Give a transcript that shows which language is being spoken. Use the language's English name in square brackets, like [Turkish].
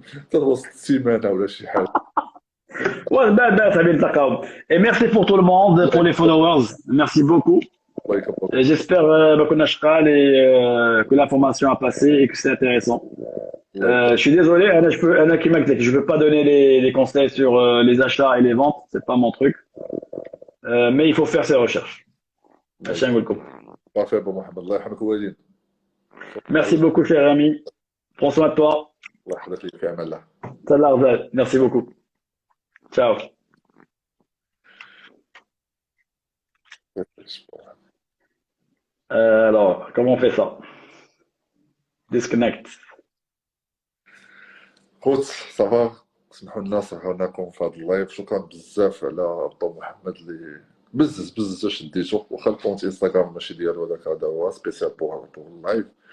[Arabic] تنوصل السيمانة ولا شي حاجة. [French] Ouais, ben, ça vient de ça. Et merci pour tout le monde, pour les followers. Merci beaucoup. [Arabic] الله يكبر. [French] Et j'espère qu'on a chakal et que l'information a passé et que c'est intéressant. Je suis désolé, Anna Kimak, je ne peux pas donner les conseils sur les achats et les ventes, c'est pas mon truc. Mais il faut faire ses recherches. Hachem Goulkou. [Arabic] بارفي ابو محمد الله يرحمك الوالدين. [French] Merci beaucoup, cher ami. Prends soin de toi. [Arabic] الله يحفظك لي في امان الله. [French] Salah Rzal. Merci beaucoup. Ciao. Alors, comment on fait ça? Disconnect. [Arabic] خوت صافا سمحوا لنا صحوناكم في هذا اللايف. شكرا بزاف على ابو محمد اللي بزز شديتو، واخا الكونت انستغرام ماشي ديالو هذاك، هذا هو [French] سبيسيال بور اللايف.